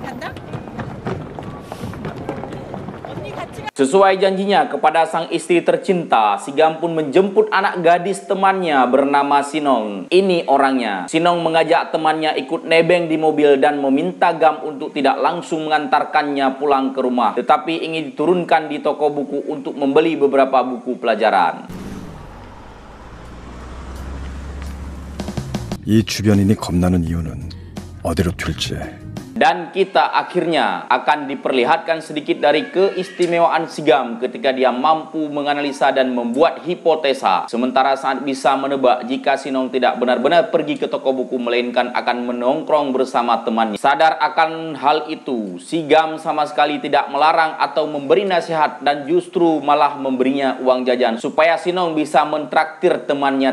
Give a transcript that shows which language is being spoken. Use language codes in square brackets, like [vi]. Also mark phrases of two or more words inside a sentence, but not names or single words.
[id] Sesuai janjinya kepada sang istri tercinta, si Gam pun menjemput anak gadis temannya bernama Sinong. Ini orangnya. Sinong mengajak temannya ikut nebeng di mobil dan meminta Gam untuk tidak langsung mengantarkannya pulang ke rumah, tetapi ingin diturunkan di toko buku untuk membeli beberapa buku pelajaran. [ko] 이 주변인이 겁나는 이유는 어디로 튈지. [id] Dan kita akhirnya akan diperlihatkan sedikit dari keistimewaan si Gam ketika dia mampu menganalisa dan membuat hipotesa. Sementara saat bisa menebak jika Sinong tidak benar-benar pergi ke toko buku melainkan akan menongkrong bersama temannya. Sadar akan hal itu, si Gam sama sekali tidak melarang atau memberi nasihat dan justru malah memberinya uang jajan supaya Sinong bisa mentraktir temannya.